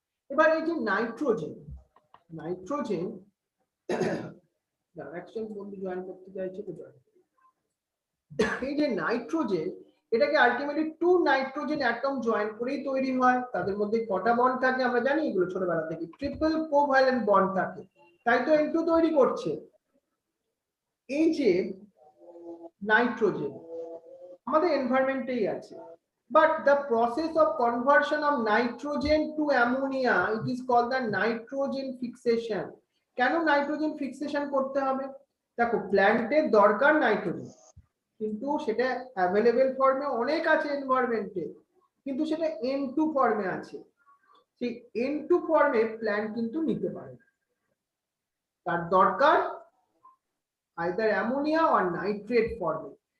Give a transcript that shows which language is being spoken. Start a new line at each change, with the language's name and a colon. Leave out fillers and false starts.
Bangla: এবার এই যে নাইট্রোজেন, নাইট্রোজেন অ্যাকচুয়ালি বন্ধু জয়েন করতে চাইছে তো জয়েন। এই যে নাইট্রোজেন, এটাকে ultimately two nitrogen atom join করেই তৈরি হয়। তাদের মধ্যে কটা বন্ড থাকে আমরা জানি, এগুলো ছোটবেলা থেকে, ট্রিপল কোভ্যালেন্ট বন্ড থাকে, তাই তো N2 তৈরি করছে। এই যে নাইট্রোজেন আমাদের এনভায়রনমেন্টেই আছে,
English: but the process of conversion of nitrogen to ammonia, it is called the nitrogen fixation.
Bangla: কেন নাইট্রোজেন ফিক্সেশন করতে হবে? দেখো প্ল্যান্টের দরকার নাইট্রোজেন, কিন্তু সেটা অ্যাভেলেবেল ফর্মে অনেক আছে এনভায়রনমেন্টে, কিন্তু সেটা N2 ফর্মে আছে। সেই N2 ফর্মে প্ল্যান্ট কিন্তু নিতে পারে না, তার দরকার আইদার অ্যামোনিয়া অর নাইট্রেট ফর্মে।